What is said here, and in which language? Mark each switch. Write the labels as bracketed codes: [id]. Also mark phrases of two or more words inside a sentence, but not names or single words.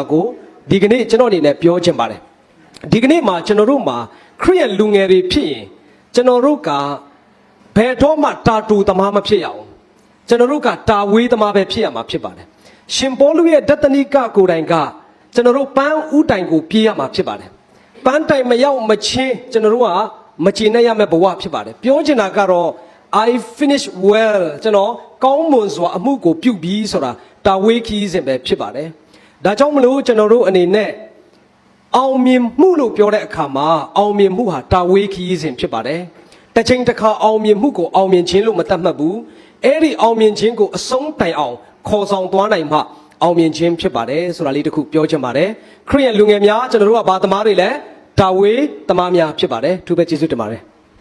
[my] ကိုဒီကနေ့ကျွန်တော်အနေနဲ့ပြောချင်ပါတယ်ဒီကနေ့မှာကျွန်တော်တို့မှာခရစ်ယာန်လူငယ်တွေဖြစ်ရင်ကျွန်တော်တို့ကဘယ်တော့မှတာတူသမားမဖြစ်ရအောင်ကျွန်တော်တို့ကတာဝေးသမားပဲ ဖြစ်ရမှာဖြစ်ပါတယ်ရှင်ပေါလုရဲ့ဒသနိကကိုယ်တိုင်ကကျွန်တော်တို့ပန်းဥတိုင်ကိုပြေးရမှာဖြစ်ပါတယ်ပန်းတိုင်မရောက်မချင်း ကျွန်တော်တို့ကမကျေနပ်ရမယ့်ဘဝဖြစ်ပါတယ်ပြောချင်တာကတော့ [en] I finish well [my] ကျွန်တော်ကောင်းမွန်စွာအမှု ကိုပြုပြီးဆိုတာတာဝေးခီးစဉ်ပဲဖြစ်ပါတယ်ဒါကြောင့်မလို့ကျွန်တော်တို့အနေနဲ့အောင်မြင်မှုလို့ပြောတဲ့အခါမှာအောင်မြင်မှုဟာတာဝေးခီးစဉ်ဖြစ်ပါတယ်တစ်ချိန်တစ်ခါအောင်မြင်မှုကိုအောင်မြင်ခြင်းလို့မသတ်မှတ်ဘူးအဲ့ဒီအောင်မြင်ခြင်းကိုအဆုံးတိုင်အောင်ခေါ်ဆောင်သွားနိုင်မှအောင်မြင်ခြင်းဖြစ်ပါတယ်ဆိုတာလေးတစ်ခုပြောချင်ပါတယ်ခရစ်ယာန်လူငယ်များကျွန်တော်တို့ကဘာသမားတွေလဲတာဝေးသမားများဖြစ်ပါတယ်သူပဲကျေးဇူးတင်ပါတယ်